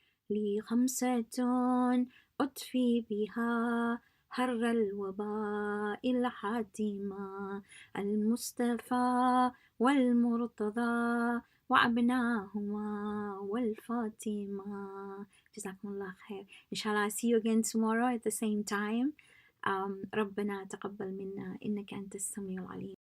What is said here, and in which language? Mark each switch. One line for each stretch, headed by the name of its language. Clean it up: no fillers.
Arabic: لي خمسة أطفي بها حر الوباء الحاتمة المصطفى والمرتضى وأبناهما والفاطمة. Jazakumullah khair.
English: Inshallah, I'll see you again tomorrow at the same time.
Arabic: ربنا تقبل منا إنك أنت السميع العليم.